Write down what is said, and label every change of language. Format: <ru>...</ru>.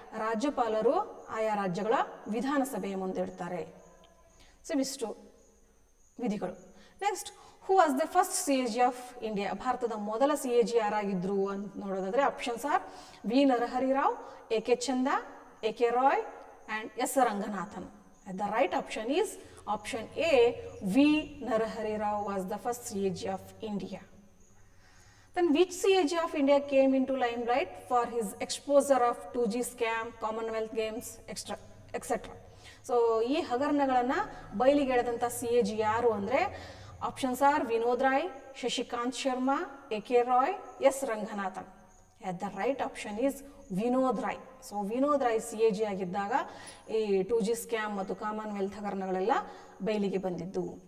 <kn>ರಾಜ್ಯಪಾಲರು ಆಯಾ ರಾಜ್ಯಗಳ ವಿಧಾನಸಭೆಯ ಮುಂದೆ ಇಡ್ತಾರೆ.</kn> <en>so</en> <kn>ಇವಿಷ್ಟು ವಿಧಿಗಳು.</kn> <en>Next, who was the first CAG of India?</en> <kn>ಭಾರತದ ಮೊದಲ CAG ಯಾರಾಗಿದ್ರು ಅಂತ ನೋಡೋದಾದರೆ</kn> <en>options are</en> <kn>V Narahari Rao, AK ಚಂದ, AK Roy and S Ranganathan.</kn> <en>The right option is option A, V Narahari Rao was the first CAG of India. Then which CAG of India came into limelight for his exposure of 2G scam, Commonwealth Games, etc.</en> <kn>So ಈ ಹಗರಣಗಳನ್ನು ಬಯಲಿಗೆಳೆದಂಥ CAG ಯಾರು ಅಂದರೆ</kn> <en>options are</en> <kn>Vinod Roy, Shashikant Sharma, AK Roy, S Ranganathan.</kn> <en>the right option is</en> <kn>Vinod Roy. So Vinod Roy CAG ಆಗಿದ್ದಾಗ ಈ 2G scam ಮತ್ತು Commonwealth ಹಗರಣಗಳೆಲ್ಲ ಬಯಲಿಗೆ ಬಂದಿದ್ದು.</kn>